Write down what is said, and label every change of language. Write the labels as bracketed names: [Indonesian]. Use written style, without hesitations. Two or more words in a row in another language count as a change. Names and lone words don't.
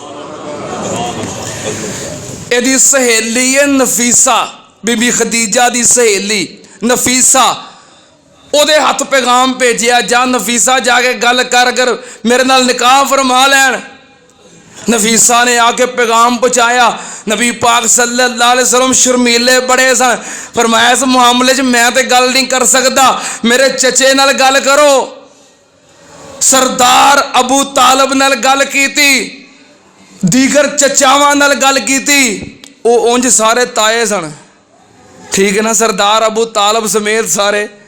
[Punjabi] ایدی سہیلی ہے نفیسہ، بی بی خدیجہ دی سہیلی نفیسہ، اودے ہتھ پیغام بھیجیا، جا نفیسہ جا کے گل کر میرے نال نکاح فرما لین. نفیسہ نے آکے پیغام پہنچایا، نبی پاک [Arabic] صلى الله عليه وسلم [Punjabi] شرمیلے بڑے سن، فرمایا اس معاملے چ میں تو گل نہیں کر سکدا، میرے چاچے نال گل کرو. سردار ابو طالب نال گل کیتی، دیگر چچاواں نال گل کیتی، او انج سارے تائے سن، ٹھیک ہے نا، سردار ابو طالب سمیت سارے.